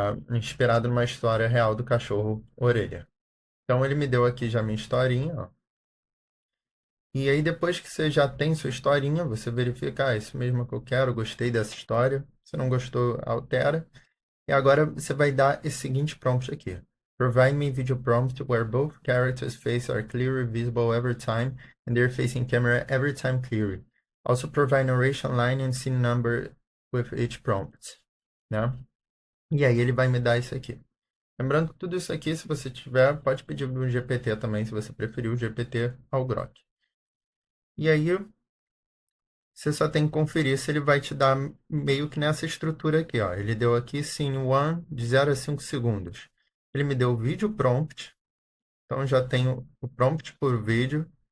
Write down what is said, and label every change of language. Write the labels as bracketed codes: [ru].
[pt] Inspirado numa história real do cachorro Orelha. Então ele me deu aqui já minha historinha, ó. E aí depois que você já tem sua historinha, você verifica, isso mesmo que eu quero, gostei dessa história. Se não gostou, altera. E agora você vai dar esse seguinte prompt aqui. [en] Provide me video prompt where both characters' faces are clearly visible every time and they're facing camera every time clearly. Also provide narration line and scene number with each prompt, né? [pt] E aí ele vai me dar isso aqui. Lembrando que tudo isso aqui, se você tiver, pode pedir do GPT também, se você preferir o GPT ao Grok. E aí você só tem que conferir se ele vai te dar meio que nessa estrutura aqui, ó. Ele deu aqui sim one de 0 a 5 segundos. Ele me deu o vídeo prompt, então já tenho o prompt por vídeo.